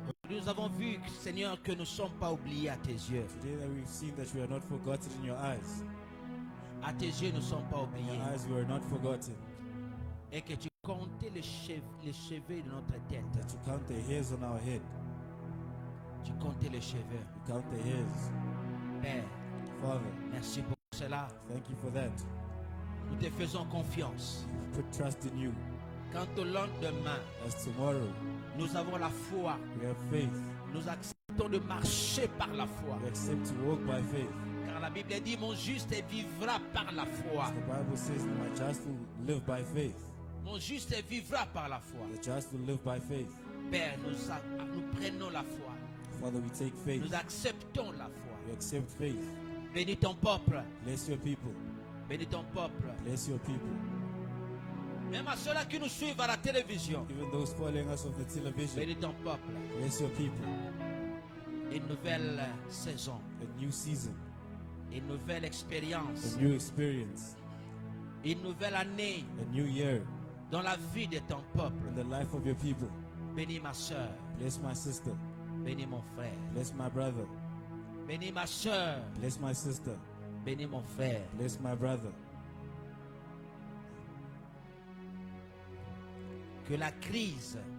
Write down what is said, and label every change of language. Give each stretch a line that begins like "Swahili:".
French: Nous avons vu, Seigneur, que nous ne sommes pas oubliés à tes yeux.
English: Today that we've seen that we are not forgotten in your eyes.
French: À tes yeux, nous ne sommes pas
English: In
French: oubliés.
English: your eyes we are not forgotten.
French: Et que tu comptais les cheveux de notre tête.
English: That you count the hairs on our head.
French: Tu comptais les cheveux.
English: You count the hairs.
French: Père,
English: Father,
French: merci pour cela.
English: thank you for that.
French: Nous te faisons confiance.
English: We put trust in you.
French: Quant au lendemain,
English: As tomorrow
French: nous avons la foi.
English: we have faith.
French: Nous acceptons de marcher par la foi.
English: We accept to walk by faith.
French: Car la Bible dit, mon juste vivra par la foi.
English: The Bible says my just will live by faith.
French: Mon juste vivra par la foi.
English: The just will live by faith.
French: Père, nous prenons la foi.
English: Father, we take faith.
French: Nous acceptons la foi.
English: We accept faith.
French: Bénis ton peuple.
English: Bless your people.
French: Bénis ton peuple.
English: Bless your people.
French: Même à ceux-là qui nous suivent à la télévision.
English: Even those following us of the television.
French: Bénis ton peuple.
English: Bless your people.
French: une nouvelle saison,
English: a new season,
French: une nouvelle expérience,
English: a new experience,
French: une nouvelle année
English: a new year
French: dans la vie de ton peuple.
English: in the life of your people.
French: Bénis ma soeur,
English: Bless my sister,
French: bénis mon frère,
English: bless my brother,
French: bénis ma soeur,
English: bless my sister,
French: bénis mon frère.
English: bless my brother.
French: Que la crise,